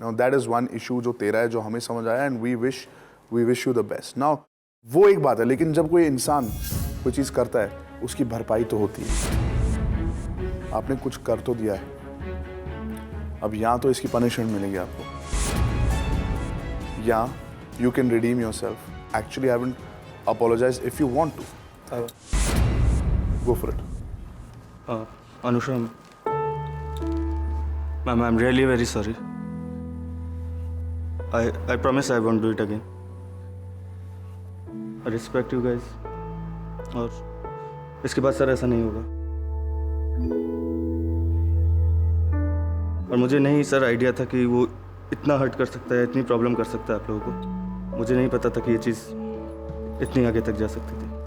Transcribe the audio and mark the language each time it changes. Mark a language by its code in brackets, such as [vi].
[en] now that is one issue [hi] जो तेरा है, जो हमें समझ आया, [en] And we wish you the best. [hi] Now वो एक बात है, लेकिन जब कोई इंसान कोई चीज़ करता है उसकी भरपाई तो होती है। आपने कुछ कर तो दिया है, अब यहाँ तो इसकी पनिशमेंट मिलेगी आपको, या [en] You can redeem yourself. Actually I haven't apologize if you want to. Go for it. Anusha, ma'am, I'm really very sorry. I promise I won't do it again. I respect you guys. [hi] और इसके बाद sir ऐसा नहीं होगा। और मुझे नहीं sir idea था कि वो इतना हर्ट कर सकता है, इतनी प्रॉब्लम कर सकता है आप लोगों को। मुझे नहीं पता था कि ये चीज़ इतनी आगे तक जा सकती थी।